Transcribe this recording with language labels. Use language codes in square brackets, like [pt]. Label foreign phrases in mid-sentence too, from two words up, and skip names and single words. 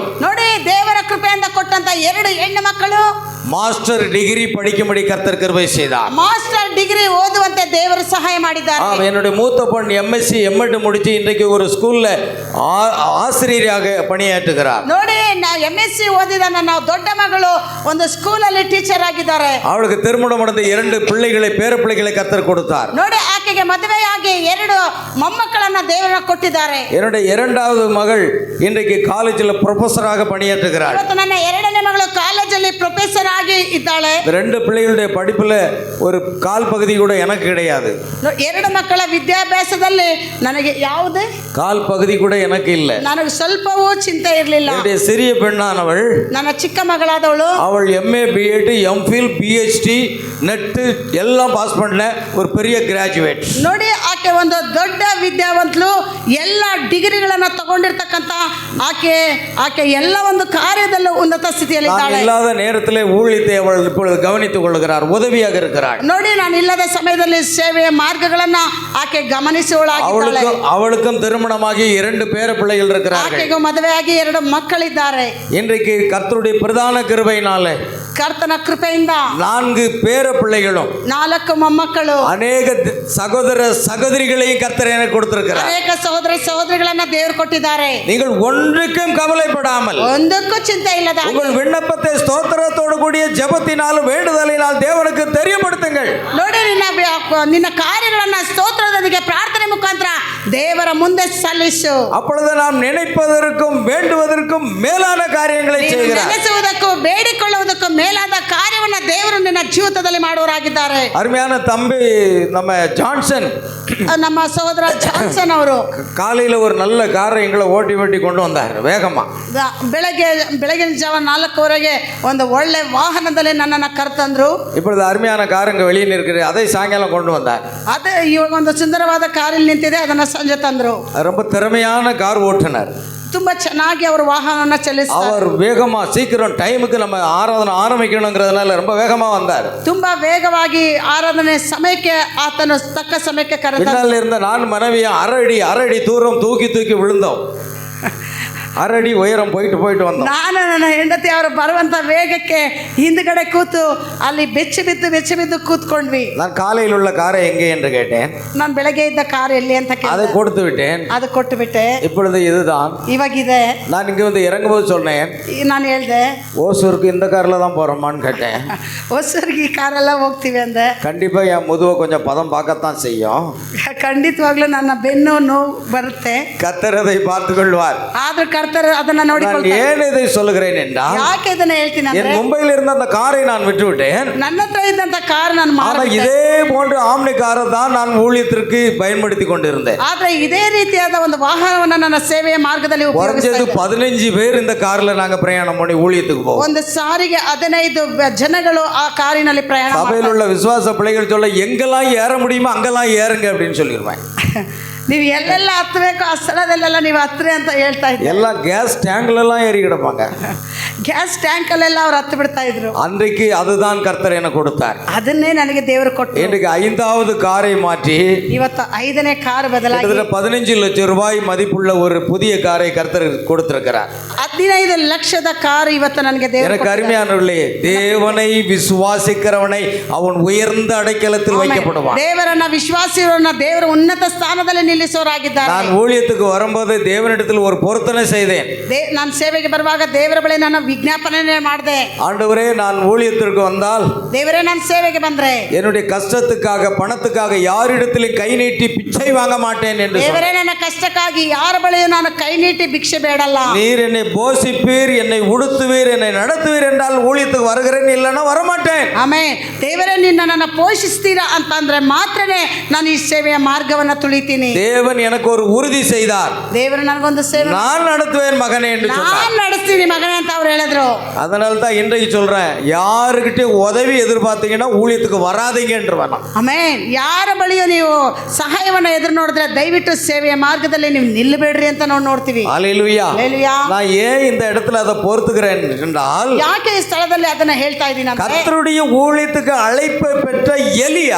[kn] ನೋಡಿ, ದೇವರ ಕೃಪೆಯಿಂದ ಕೊಟ್ಟಂತ 2 ಹೆಣ್ಣು ಮಕ್ಕಳು [en] Master degree [ta] படிக்கும்படி கர்த்தர் கிருபை செய்தார். [en] Master degree [kn] ಓದುವಂತೆ ದೇವರು ಸಹಾಯ ಮಾಡಿದ್ದಾರೆ. [ta] என்னுடைய மூத்த பொண்ணு [en] MSc MEd [ta] முடிச்சு இன்றைக்கு ஒரு ஸ்கூல்ல ஆசிரியராக பணியாற்றுகிறார். [kn] ನೋಡಿ, MSc ಓದಿದ ನನ್ನ ದೊಡ್ಡ ಮಗಳು ಒಂದು ಸ್ಕೂಲಲ್ಲಿ ಟೀಚರ್ ಆಗಿದ್ದಾರೆ. [ta] அவளுக்கு திருமணம் நடந்த 2 பிள்ளைகளை பேர பிள்ளைகளை கர்த்தர் கொடுத்தார். [kn] ನೋಡಿ, ಆಕೆಗೆ ಮದುವೆಯಾಗಿ 2 ಮೊಮ್ಮಕ್ಕಳನ್ನ ದೇವರು ಕೊಟ್ಟಿದ್ದಾರೆ. [ta] என்னுடைய 2வது மகள் இன்றைக்கு காலேஜில் ப்ரொஃபஸராக பணியாற்றுகிறார். [kn] ಇವತ್ತು ನನ್ನ 2ನೇ ಮಗಳು ಕಾಲೇಜಲ್ಲಿ ಪ್ರೊಫೆಸರ್ ಆಗಿ ಇದ್ದಾಳೆ. [ta] 2 பிள்ளைகளுடைய படிப்புல ஒரு கால் பகுதி கூட எனக்கு கிடையாது. [kn] 2 ಮಕ್ಕಳ ವಿದ್ಯಾಭ್ಯಾಸದಲ್ಲಿ ನನಗೆ ಯಾವುದೇ [ta] கால் பகுதி கூட எனக்கு இல்லை. [kn] ನನಗೆ ಸ್ವಲ್ಪವೂ ಚಿಂತೆ ಇರಲಿಲ್ಲ. [ta] என்னுடைய சிறிய பெண்ணானவள், [kn] ನನ್ನ ಚಿಕ್ಕ ಮಗಳಾದವಳು, [ta] அவள் [en] MA BEd MPhil PhD [ta] நெட் எல்லாம் பாஸ் பண்ண ஒரு பெரிய கிராஜுவேட். [kn] ನೋಡಿ, ಆಕೆ ಒಂದು ದೊಡ್ಡ ವಿದ್ಯಾವಂತಳು, ಎಲ್ಲ ಡಿಗ್ರಿಗಳನ್ನು ತಗೊಂಡಿರ್ತಕ್ಕಂಥ ಆಕೆ ಎಲ್ಲ ಒಂದು ಕಾರ್ಯದಲ್ಲೂ ಉನ್ನತ ಸ್ಥಿತಿಯಲ್ಲಿ [ta] நான் [kn] ಇದ್ದಾಳೆ. [ta] இல்லாத நேரத்திலே ஊழியத்தை அவள் இப்பொழுது கவனித்துக் கொள்கிறார், உதவியாக இருக்கிறாள். [kn] ನೋಡಿ, ನಾನು ಇಲ್ಲದ ಸಮಯದಲ್ಲಿ ಸೇವೆಯ ಮಾರ್ಗಗಳನ್ನ ಆಕೆ ಗಮನಿಸುವಳಾಗಿದ್ದಾಳೆ. [ta] அவளுக்கும் திருமணமாகி 2 பேர பிள்ளைகள் இருக்கிறார்கள். [kn] ಆಕೆಗೂ ಮದುವೆಯಾಗಿ 2 ಮಕ್ಕಳಿದ್ದಾರೆ. [ta] இன்றைக்கு கர்த்தருடைய பிரதான கிருபையினாலே [kn] ಕರ್ತನ ಕೃಪೆಯಿಂದ [ta] 4 பேர பிள்ளைகளும் [kn] 4 ಮೊಮ್ಮಕ್ಕಳು, [ta] அநேக சகோதர சகோதரிகளையும் கர்த்தர் எனக்கு கொடுத்திருக்கிறார். [kn] ಅನೇಕ ಸಹೋದರ ಸಹೋದರಿಗಳನ್ನ ದೇವರು ಕೊಟ್ಟಿದ್ದಾರೆ. [ta] நீங்கள் ஒன்றுக்கும் கவலைப்படாமல் [kn] ಒಂದಕ್ಕೂ ಚಿಂತೆ ಇಲ್ಲದ [ta] உங்கள் விண்ணப்பத்தை ஸ்தோத்திரத்தோடு கூடிய ஜெபத்தினாலும் வேண்டுதலினால் தேவனுக்கு தெரியப்படுத்துங்கள். [kn] ನೋಡಿ, ನಿನ್ನ ಕಾರ್ಯಗಳನ್ನ ಸ್ತೋತ್ರದೊಂದಿಗೆ ಪ್ರಾರ್ಥನೆ ಮುಖಾಂತರ ದೇವರ ಮುಂದೆ ಸಲ್ಲಿಸು. [ta] அப்பொழுது நாம் நினைப்பதற்கும் வேண்டுவதற்கும் மேலான காரியங்களை [kn] ನೀನು [ta] செய்கிறார். [kn] ನೆನೆಸುವುದಕ್ಕೂ ಬೇಡಿಕೊಳ್ಳುವುದಕ್ಕೂ ಮೇಲಾದ ಕಾರ್ಯವನ್ನ ದೇವರು ನಿನ್ನ ಜೀವಿತದಲ್ಲಿ ಮಾಡುವರಾಗಿದ್ದಾರೆ. [ta] அருமையான தம்பி நம்ம ஜான்சன் [kn] ನಮ್ಮ ಸಹೋದರ ಜಾನ್ಸನ್ ಅವರು [ta] காலையில் ஒரு நல்ல காரை எங்களை ஓட்டி கொண்டு வந்தார் வேகமா. [kn] ಬೆಳಗಿನ ಜಾವ 4:00 ಒಂದು ಒಳ್ಳೆ ವಾಹನದಲ್ಲಿ ನನ್ನನ್ನು ಕರೆತಂದ್ರು. [ta] இப்பொழுது அருமையான கார் அங்கே வெளியே நிற்கிறது, அதை சாயங்காலம் கொண்டு வந்தார். [kn] ಅದೇ ಇವಾಗ ಒಂದು ಸುಂದರವಾದ ಕಾರಲ್ಲಿ ನಿಂತಿದೆ, ಅದನ್ನ ಸಂಜೆ ತಂದ್ರು. [ta] ரொம்ப திறமையான கார் ஓட்டுனர். [kn] ತುಂಬಾ ಚೆನ್ನಾಗಿ ಅವರು ವಾಹನವನ್ನ ಚಲಿಸ್ತಾರೆ. [ta] அவர் வேகமா சீக்கிரம் டைமுக்கு நம்ம ஆராதனை ஆரம்பிக்கணுங்கிறதுனால ரொம்ப வேகமா வந்தார். [kn] ತುಂಬಾ ವೇಗವಾಗಿ ಆರಾಧನೆ ಸಮಯಕ್ಕೆ ಆತನು ತಕ್ಕ ಸಮಯಕ್ಕೆ ಕರೆದ. [ta] பின்னால் இருந்த நான் மனைவியை அரை அடி தூரம் தூக்கி விழுந்தோம். 6 அடி உயரம் போயிட்டு வந்தோம். [kn] ನಾನು ನನ್ನ ಹೆಂಡತಿ ಅವರು ಬರುವಂತ ವೇಗಕ್ಕೆ ಹಿಂದ್ಗಡೆ ಕೂತು ಅಲ್ಲಿ ಬೆಚ್ಚಿ ಬಿದ್ದು ಕೂತ್ಕೊಂಡ್ವಿ. [ta] நான் காலையில் உள்ள காரை எங்கே என்று கேட்டேன். [kn] ನಾನು ಬೆಳಗ್ಗೆ ಇದ್ದ ಕಾರ್ ಎಲ್ಲಿ ಅಂತ [ta] அதை [kn] ಕೇಳಿದೆ. [ta] கொடுத்து விட்டேன். [kn] ಅದು ಕೊಟ್ಟು ಬಿಟ್ಟೆ. [ta] இப்பொழுது இதுதான். [kn] ಇವಾಗಿದೆ. [ta] நான் இங்கே வந்து இறங்கும்போது சொன்னேன், [kn] ನಾನು ಹೇಳ್ದೆ, [ta] ஓசூருக்கு இந்த காரில் தான் போகிறோமான்னு கேட்டேன். [kn] ಹೊಸೂರಿಗೆ ಈ ಕಾರೆಲ್ಲ ಹೋಗ್ತೀವಿ ಅಂದೆ. [ta] கண்டிப்பாக என் முதுவை கொஞ்சம் பதம் பார்க்கத்தான் செய்யும். [kn] ಖಂಡಿತವಾಗ್ಲೂ ನನ್ನ ಬೆನ್ನು ನೋವು ಬರುತ್ತೆ. [ta] கர்த்தர் அதை பார்த்து கொள்வார். [kn] ಆದ್ರೂ ಕರ್ತರು ಅದನ್ನ [ta] நான் [kn] ನೋಡಿಕೊಳ್ತಾರೆ. [ta] ஏன் இதை சொல்லுகிறேன் என்றால், [kn] ಯಾಕೆ ಇದನ್ನ ಹೇಳ್ತೀನಿ [ta] என் [kn] ಅಂದ್ರೆ, [ta] மும்பையில் இருந்த அந்த காரை நான் விட்டு விட்டேன். [kn] ನನ್ನ ಹತ್ರ ಇದ್ದಂತ ಕಾರ್ ನಾನು [ta] ஆனால் [kn] ಮಾರಿಬಿಟ್ಟೆ. [ta] இதே போன்ற ஆம்னி காரை தான் நான் ஊழியத்திற்கு பயன்படுத்தி கொண்டிருந்தேன். [kn] ಆದ್ರೆ ಇದೇ ರೀತಿಯಾದ ಒಂದು ವಾಹನವನ್ನ ನನ್ನ ಸೇವೆಯ ಮಾರ್ಗದಲ್ಲಿ [ta] குறைஞ்சது [kn] ಉಪಯೋಗಿಸ್ತಾ [ta] 15 பேர் இந்த கார்ல நாங்க பிரயாணம் பண்ணி ஊழியத்துக்கு போவோம். [kn] ಒಂದು ಸಾರಿಗೆ 15 ಜನಗಳು ಆ ಕಾರಿನಲ್ಲಿ ಪ್ರಯಾಣ [ta] சபையில் உள்ள விசுவாச பிள்ளைகள் சொல்ல எங்கெல்லாம் ஏற முடியுமோ அங்கெல்லாம் ஏறுங்க அப்படின்னு சொல்லிடுவேன். [kn] ನೀವು ಎಲ್ಲೆಲ್ಲ ಹತ್ತಬೇಕು ಆ ಸ್ಥಳದಲ್ಲೆಲ್ಲ ನೀವು ಹತ್ರಿ ಅಂತ ಹೇಳ್ತಾ ಇದ್ದೀವಿ. [ta] எல்லாம் [en] gas tanklaam [ta] ஏறி கிடப்பாங்க. [en] gas tank [kn] ಅಲ್ಲೆಲ್ಲ ಅವ್ರು ಹತ್ತು ಬಿಡ್ತಾ ಇದ್ರು. [ta] அன்றைக்கு அதுதான் கர்த்தர் எனக்கு கொடுத்தார். [kn] ಅದನ್ನೇ ನನಗೆ ದೇವರು ಕೊಟ್ಟರು. [ta] இன்றைக்கு 5வது காரை மாற்றி [kn] ಇವತ್ತು 5ನೇ ಕಾರ್ ಬದಲಾಗಿ [ta] 15 லட்சம் ரூபாய் மதிப்புள்ள ஒரு புதிய காரை கர்த்தர் கொடுத்திருக்கிறார். [kn] 15 ಲಕ್ಷದ ಕಾರ್ ಇವತ್ತು ನನಗೆ ದೇವರು [ta] எனக்கு அருமையானவர்களே, தேவனை விசுவாசிக்கிறவனை அவன் உயர்ந்த அடைக்கலத்தில் வைக்கப்படுவான். [kn] ದೇವರನ್ನ ವಿಶ್ವಾಸಿಯವರನ್ನ ದೇವರ ಉನ್ನತ ಸ್ಥಾನದಲ್ಲಿ ನಿಲ್ಲಿಸೋರಾಗಿದ್ದಾರೆ. [ta] நான் ஊழியத்துக்கு வரும்போது தேவனிடத்தில் ஒரு பொருத்தனை செய்தேன். [kn] ನಾನು ಸೇವೆಗೆ ಬರುವಾಗ ದೇವರ ಬಳಿ ನಾನು ವಿಜ್ಞಾಪನೆ ಮಾಡಿದೆ. [ta] ஆண்டவரே, நான் ஊழியத்திற்கு வந்தால் [kn] ದೇವರೇ, ನಾನು ಸೇವೆಗೆ ಬಂದ್ರೆ [ta] என்னுடைய கஷ்டத்துக்காக பணத்துக்காக யாரிடத்திலும் கை நீட்டி பிச்சை வாங்க மாட்டேன் என்று [kn] ದೇವರೇ, ನನ್ನ ಕಷ್ಟಕ್ಕಾಗಿ ಯಾರ ಬಳಿಯೂ ನಾನು ಕೈ ನೀಟಿ ಭಿಕ್ಷೆ ಬೇಡಲ್ಲ. [ta] நீர் என்னை போஷிப்பீர், என்னை உடுத்துவீர், என்னை நடத்துவீர் என்றால் ஊழியத்துக்கு வருகிறேன், இல்லைன்னா வரமாட்டேன். [kn] ಆಮೇಲೆ ದೇವರೇ, ನಿನ್ನ ನನ್ನ ಪೋಷಿಸ್ತೀರಾ ಅಂತಂದ್ರೆ ಮಾತ್ರನೇ ನಾನು ಈ ಸೇವೆಯ ಮಾರ್ಗವನ್ನು ತುಳಿತೀನಿ. [ta] தேவன் எனக்கு ஒரு உறுதி செய்தார், [kn] ದೇವರು ನನಗೊಂದು ಸೇವೆ [ta] நான் நடத்துவேன் மகனே என்று சொன்னார். [kn] ನಾನ್ ನಡೆಸ್ತೀನಿ ಮಗನೇ ಅಂತ ಅವ್ರು ಹೇಳಿದ್ರು. [ta] அதனால தான் இன்றைக்கு சொல்றேன், யாருக்கிட்டே உதவி எதிர்பார்த்தீங்கன்னா ஊழியத்துக்கு வராதீங்கன்ற வேணாம். [kn] ಆಮೇನ್. ಯಾರ ಬಳಿಯೂ ನೀವು ಸಹಾಯವನ್ನು ಎದುರು ನೋಡಿದ್ರೆ ದಯವಿಟ್ಟು ಸೇವೆಯ ಮಾರ್ಗದಲ್ಲಿ ನೀವು ನಿಲ್ಲಬೇಡ್ರಿ ಅಂತ ನಾವು ನೋಡ್ತೀವಿ. [ta] ஹல்லேலூயா. [kn] ಹಲ್ಲೆಲೂಯಾ. [ta] நான் ஏன் இந்த இடத்துல அதை பொறுத்துக்கிறேன் என்றால், [kn] ಯಾಕೆ ಈ ಸ್ಥಳದಲ್ಲಿ ಅದನ್ನ ಹೇಳ್ತಾ ಇದ್ದೀನಿ ಅಂದ್ರೆ, [ta] கர்த்தருடைய ஊழியத்துக்கு அழைப்பை பெற்ற எலியா